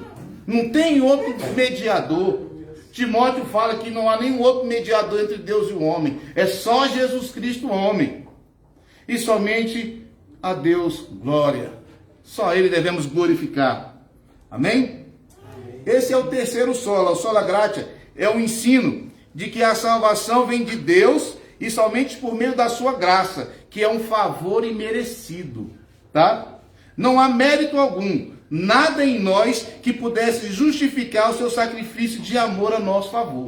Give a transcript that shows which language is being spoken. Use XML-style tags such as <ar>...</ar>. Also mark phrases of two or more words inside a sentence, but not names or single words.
<pt>Não tem outro mediador. Timóteo fala que não há nenhum outro mediador entre Deus e o homem, é só Jesus Cristo, homem. E somente a Deus glória, só Ele devemos glorificar. Amém? Esse é o terceiro sola, o</pt> <la>sola gratia,</la> <pt>é o ensino de que a salvação vem de Deus e somente por meio da sua graça, que é um favor imerecido, tá? Não há mérito algum, nada em nós que pudesse justificar o seu sacrifício de amor a nosso favor.</pt>